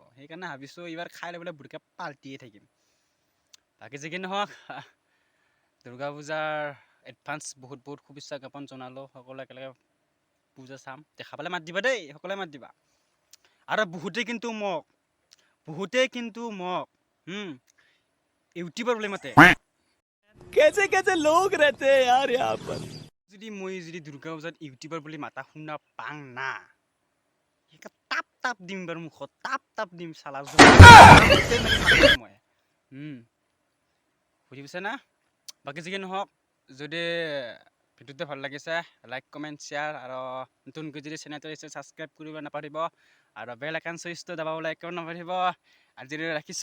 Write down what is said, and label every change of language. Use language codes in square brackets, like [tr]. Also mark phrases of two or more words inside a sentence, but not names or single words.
[as] সেইকাৰণে ভাবিছোঁ এইবাৰ খাই লৈ পেলাই বুঢ়ীকে পাল্টিয়ে থাকিম। বাকী যি কি নহওক দুৰ্গা পূজাৰ এডভান্স বহুত শুভেচ্ছা জ্ঞাপন জনালোঁ। সকলোৱে একেলগে পূজা চাম, দেখা পালে মাত দিবা দেই, সকলোৱে মাত দিবা। আৰু বহুতেই কিন্তু মোক ইউটিউবৰ বুলি মাতে। [hi] कैसे लोग रहते हैं यार यहाँ पर। [as] মই যদি দুৰ্গা পূজাত ইউটিউবাৰ বুলি মাতা শুনা পাং না, তাপ দিম বাৰু মুখত, তাপ দিম চালা। মই বুজি পাইছে না? বাকী যি কি নহওক, যদি ভিডিঅ'টো ভাল লাগিছে [en] like comment share, [as] আৰু নতুনকৈ যদি চেনেলটো আহিছে ছাবস্ক্ৰাইব কৰিব নাপাহৰিব, আৰু [en] bell icon switchটো [as] দবাবলৈ একেবাৰে নাপাহৰিব।